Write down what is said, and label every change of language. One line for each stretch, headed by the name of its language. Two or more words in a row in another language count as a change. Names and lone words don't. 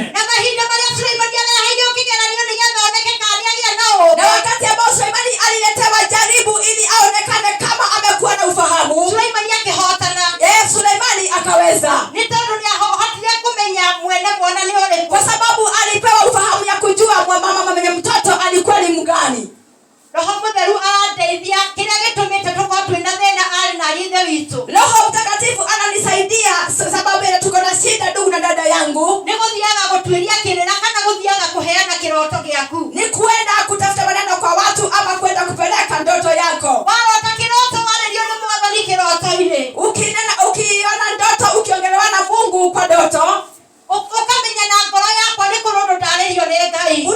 Kikuyu: na mahinda marĩa Sulaimani areheirwo kĩgeranio nĩgetha oneke kana nĩagĩa na Na ũũgĩ,
Swahili: wakati ambao Suleimani aliletewa jaribu ili aonekane kama amekuwa na ufahamu,
Kikuyu: Sulaimani akĩhotana,
Swahili: Suleimani akaweza,
Kikuyu: nĩ tondũ nĩahotire kũmenya mwene mwana nĩ ũrĩkũ.
Swahili: kwa sababu alipewa ufahamu ya kujua mama mwenye mtoto alikuwa ni mgani.
Kikuyu: Roho Mũtheru arandeithia kĩrĩa gĩtũmĩte tũkorwo twĩna thĩna arĩ na ithe witũ,
Swahili: Roho Mtakatifu ananisaidia sababu ile tuko na shida, ndugu na dada yangu,
Kikuyu: nĩ gũthiaga gũtuĩria kĩrĩra kana gũthiaga kũheana kĩroto gĩaku.
Swahili: ni kuenda kutafuta maneno kwa watu ama kwenda kupeleka ndoto yako.
Kikuyu: warota kĩroto warĩrio nĩ Mwathani kĩroto-inĩ,
Swahili: Ukiona ndoto ukiongelewa na Mungu kwa ndoto,
Kikuyu: ũkamenya na ngoro yakwa nĩ kũrũndũ ndarĩrio nĩ Ngai.